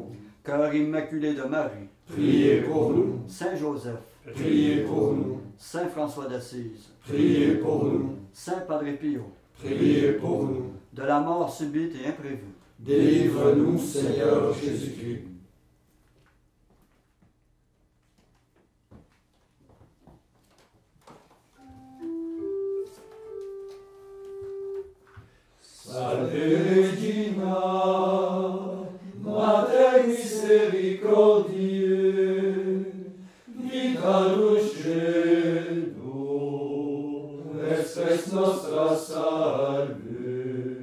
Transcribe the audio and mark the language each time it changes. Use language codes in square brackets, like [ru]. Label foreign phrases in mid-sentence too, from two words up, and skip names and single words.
[fr] cœur immaculé de Marie, Priez pour nous. Saint Joseph, Priez pour nous. Saint François d'Assise, Priez pour nous. Saint Padre Pio, Priez pour nous. de la mort subite et imprévue, Délivre-nous, Seigneur Jésus-Christ. [la] Salve Regina, Mater misericordiae, vita dulcedo, expres nostra salve.